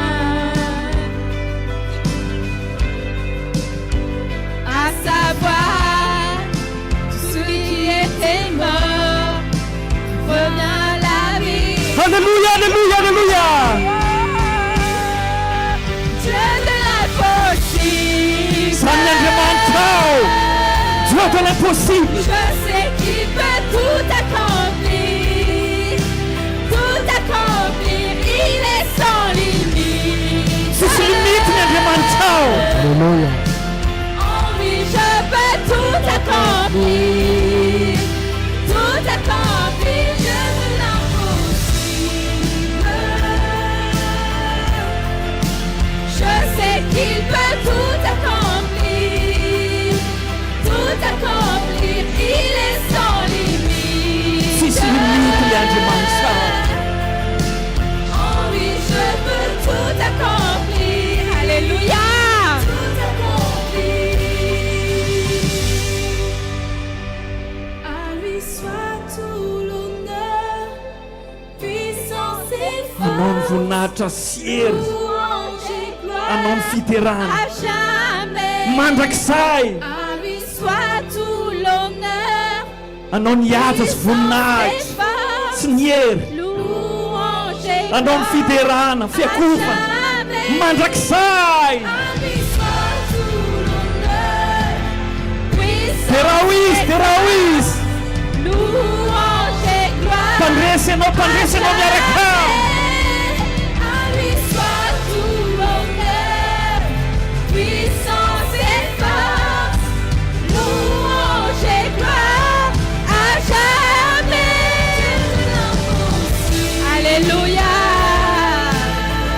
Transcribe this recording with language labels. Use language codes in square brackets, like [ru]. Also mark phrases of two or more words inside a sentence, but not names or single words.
[fr] À savoir, tous ceux qui étaient morts reviennent à la vie. Alléluia, alléluia, alléluia. Dieu de l'impossible. [mg] Zany Andriamanitra ao. [fr] Dieu de l'impossible. Je sais qu'il peut tout accomplir, tout accomplir. Il est sans limite. [mg] Sisy limite ny Andriamanitra ao. [fr] Alléluia. En lui je peux tout accomplir, tout accomplir. Dieu de l'impossible. Je sais qu'il peut tout accomplir, tout accomplir. Il est sans limite. [mg] Sisy limite ny Andriamanitra ao. [fr] En lui je peux tout accomplir. Alléluia. Tout accomplir. À lui soit tout l'honneur, puissance et [mg] Anao ny [fr] force, [mg] voninahitra sy hery. [fr] louange et [mg] Anao ny [fr] gloire [mg] fiterana. [fr] à jamais. [mg] Mandrakizay. [fr] À lui soit tout l'honneur, [mg] Anao ny haja sy voninahitra [fr] puissance et force, [mg] sy ny hery. [fr] louange et [mg] Anao ny fiterana, fiakofana. [fr] jamais. [mg] Mandrakizay. [fr] À lui soit tout l'honneur, puissance [mg] Teraoizy, teraoizy. [fr] louange et gloire. [mg] Mpandresy ianao miaraka. [fr] À lui soit tout l'honneur, puissance et force, louange et gloire à jamais. Alléluia.